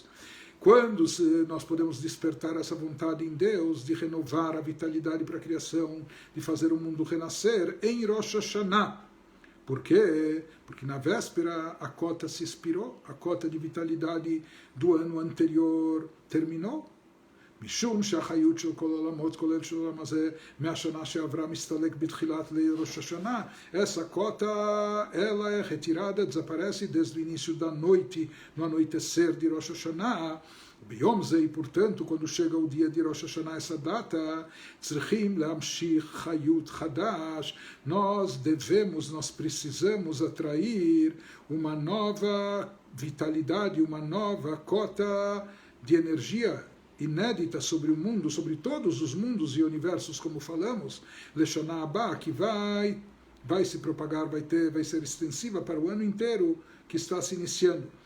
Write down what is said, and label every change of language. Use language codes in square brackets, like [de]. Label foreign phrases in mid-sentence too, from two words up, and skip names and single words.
[pt] Quando nós podemos despertar essa vontade em Deus, de renovar a vitalidade para a criação, de fazer o mundo renascer, em Rosh Hashanah. Por quê? Porque na véspera a cota se expirou, a cota de vitalidade do ano anterior terminou. [he] משום שהחיות של כל העולמות, כולל של העולם הזה, מהשנה שעברה מסתלק בתחילת ראש השנה, [pt] essa cota, ela é retirada, desaparece desde o início da noite, no anoitecer de Rosh Hashanah, [he] ביום זה, [pt] e portanto, quando chega o dia de Rosh Hashanah, essa data, [he] צריכים להמשיך חיות חדש, [pt] nós precisamos atrair uma nova vitalidade, uma nova cota de energia inédita sobre o mundo, sobre todos os mundos e universos, como falamos, [he] לשנה הבאה, [pt] que vai se propagar, vai ser extensiva para o ano inteiro que está se iniciando.